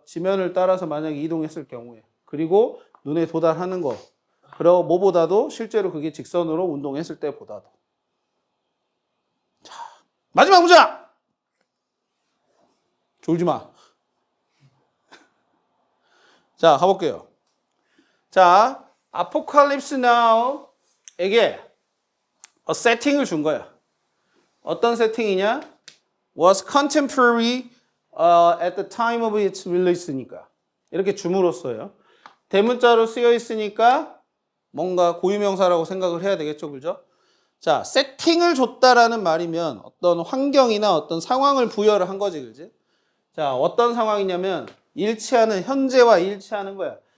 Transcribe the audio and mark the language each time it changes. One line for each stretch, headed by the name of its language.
Korean: 지면을 따라서 만약에 이동했을 경우에 그리고 눈에 도달하는 거 그리고 뭐보다도 실제로 그게 직선으로 운동했을 때보다도 마지막 문장! 졸지 마. 자, 가볼게요. 자, 아포칼립스 나우에게 세팅을 준 거야. 어떤 세팅이냐?
English: Was contemporary at the time of its release니까.
Korean: 이렇게 줌으로써요. 대문자로 쓰여 있으니까 뭔가 고유명사라고 생각을 해야 되겠죠, 그죠? 자, 세팅을 줬다라는 말이면 어떤 환경이나 어떤 상황을 부여를 한 거지, 그지? 자, 어떤 상황이냐면 일치하는 현재와 일치하는 거야.